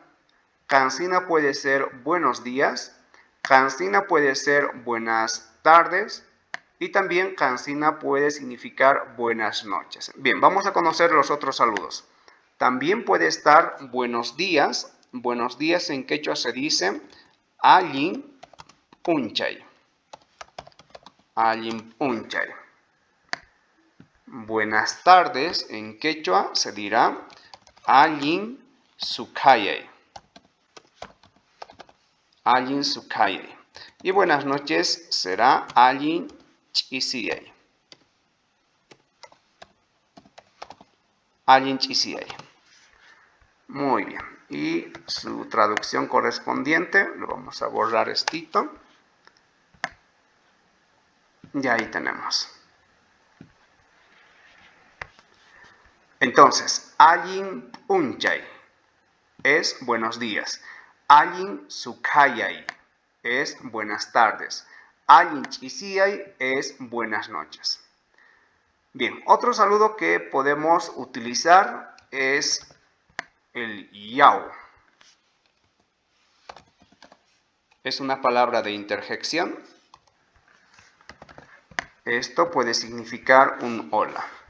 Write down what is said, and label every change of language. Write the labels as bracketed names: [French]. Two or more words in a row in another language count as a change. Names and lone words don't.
[Spanish] Kansina puede ser buenos días. Kansina puede ser buenas tardes. Y también kansina puede significar buenas noches. Bien, vamos a conocer los otros saludos. También puede estar buenos días. Buenos días en quechua se dice [Quechua] allin punchay. Allin punchay. [Spanish] Buenas tardes en quechua se dirá [Quechua] allin sukayay. Allin sukayay. [Spanish] Y buenas noches será [Quechua] allin chisiyay. Allin chisiyay. [Spanish] Muy bien. Y su traducción correspondiente, lo vamos a borrar estito. Y ahí tenemos. Entonces, [Quechua] allin punchay [Spanish] es buenos días. [Quechua] Allin sukayay [Spanish] es buenas tardes. [Quechua] Allin chisiyay [Spanish] es buenas noches. Bien, otro saludo que podemos utilizar es el yao. Es una palabra de interjección. Esto puede significar un hola.